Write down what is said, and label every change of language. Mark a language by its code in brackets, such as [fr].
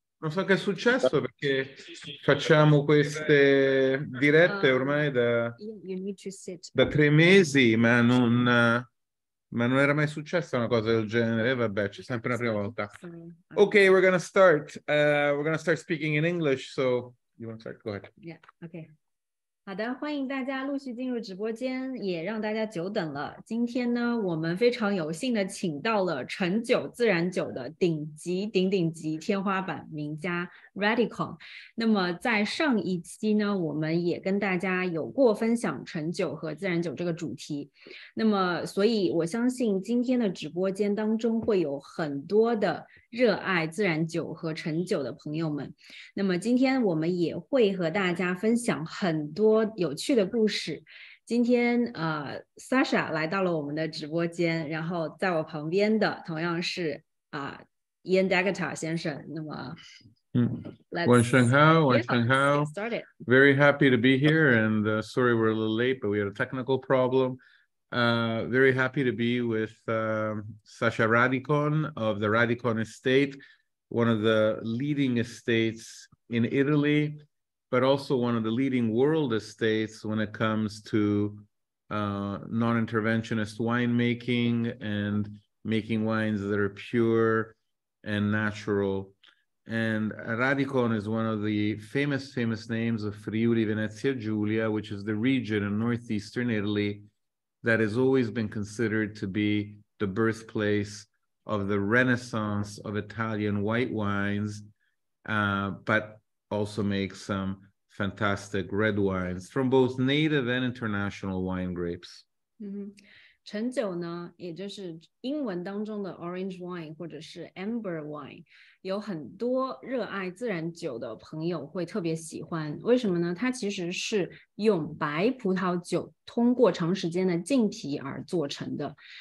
[it] Non so che è successo perché facciamo queste dirette ormai da 3 mesi, ma non era mai successa una cosa del genere. Vabbè, c'è sempre una prima volta. [en] Okay, we're gonna start. We're gonna start speaking in English, so you want to start? Go ahead. Yeah, okay. [zh] 好的，欢迎大家陆续进入直播间，也让大家久等了。今天呢，我们非常有幸的请到了陈酒自然酒的顶级天花板名家 Radikon。那么在上一期呢，我们也跟大家有过分享陈酒和自然酒这个主题。那么，所以我相信今天的直播间当中会有很多的热爱自然酒和陈酒的朋友们。那么今天我们也会和大家分享很多有趣的故事。今天Sasha 来到了我们的直播间，然后在我旁边的同样是Ian Dagata 先生。那么晚上好 [en] Very happy to be here, and sorry we're a little late, but we had a technical problem. Very happy to be with Sasha Radikon of the Radikon estate, one of the leading estates in Italy, but also one of the leading world estates when it comes to non-interventionist winemaking and making wines that are pure and natural. And Radikon is one of the famous names of Friuli Venezia Giulia, which is the region in northeastern Italy that has always been considered to be the birthplace of the renaissance of Italian white wines, but also makes some fantastic red wines from both native and international wine grapes. [zh] 陈酒呢，也就是英文当中的 orange wine 或者是 amber wine， 有很多热爱自然酒的朋友会特别喜欢。为什么呢？它其实是用白葡萄酒通过长时间的浸皮而做成的。